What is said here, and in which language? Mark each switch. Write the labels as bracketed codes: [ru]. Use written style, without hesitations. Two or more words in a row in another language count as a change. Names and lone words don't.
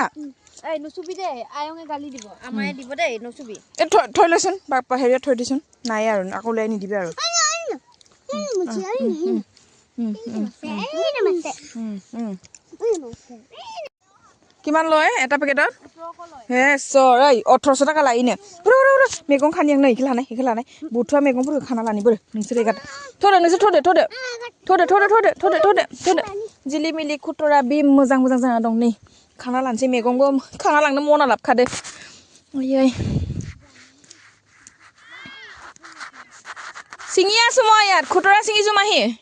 [as] এই নুসুবি দে আয়ঙে গালি দিব আমায়ে দিব দে নুসুবি এ থৈ লৈছোন বাপা হেৰিয়া থৈ দিছোন নাই আৰু আকৌ লৈ নিদিবি আৰু কিমান লয় এটা পেকেটত হে সৰ 1800 টাকা লাইনে [brx] मैगं खानियां नै इखो लानाय बुथुवा मैगंफोरखौ खाना लानि बोरो नोंसोर एगार थोदो जिलिमिलि खुतरा बि मोजां जाना दं नै खाना लानसै मैगंबो खाना लांनो मना लाबखादो ओयै सिंगिया समाय यार खुतरा सिंगि जुमाहि